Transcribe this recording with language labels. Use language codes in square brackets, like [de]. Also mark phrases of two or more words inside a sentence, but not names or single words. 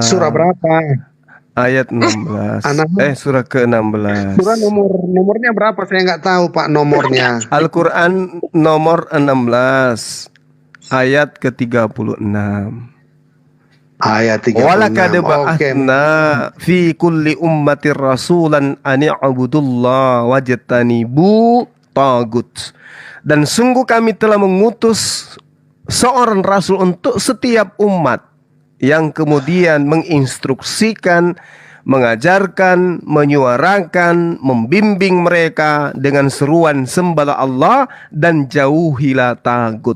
[id] Surah berapa? Ayat 16. An-Nahl. Surah ke-16. Surah nomornya berapa? Saya nggak tahu, Pak, nomornya. Al-Quran nomor 16 ayat ke-36. Ayat 36. [ar] Walaqad [id] Oke. [ar] بعثنا في كل أمة رسولا أن اعبدوا الله واجتنبوا الطاغوت. [id] Dan sungguh kami telah mengutus seorang rasul untuk setiap umat yang kemudian menginstruksikan, mengajarkan, menyuarakan, membimbing mereka dengan seruan sembahlah Allah dan jauhilah tagut.